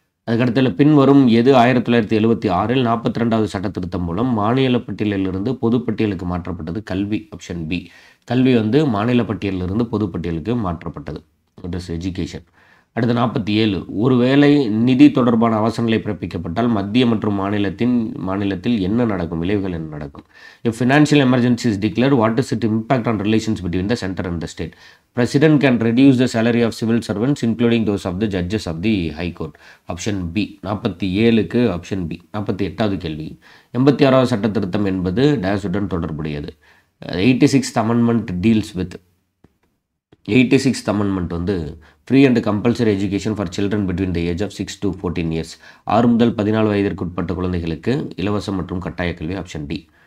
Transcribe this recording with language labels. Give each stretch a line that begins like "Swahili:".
Tamil: அதுக்கடுத்து பின்வரும் எது 1976 42வது சட்ட திருத்தம் மூலம் மாநில பட்டியலிலிருந்து பொதுப்பட்டியலுக்கு மாற்றப்பட்டது? கல்வி. Option B. கல்வி வந்து மாநில பட்டியலிலிருந்து பொதுப்பட்டியலுக்கு மாற்றப்பட்டது.
English: It is education.
Tamil: அடுத்து 47 ஒருவேளை நிதி தொடர்பான அவசரநிலை பிறப்பிக்கப்பட்டால் மத்திய மற்றும் மாநிலத்தில் என்ன நடக்கும்? விளைவுகள் என்ன நடக்கும்?
English: If financial emergency is declared, what is its impact on relations between the center and the state? President can reduce the salary of civil servants including those of the judges of the high court.
Tamil: Option B. 47க்கு option B. 48வது கேள்வி 86வது சட்ட திருத்தம் என்பது டேஷுடன் தொடர்புடையது.
English: 86th amendment deals with 86th amendment வந்து free and compulsory education for children between the age of 6 to 14 years.
Tamil: 6 முதல் 14 வயதிற்குட்பட்ட குழந்தைகளுக்கு இலவச மற்றும் கட்டாய கல்வி. Option D.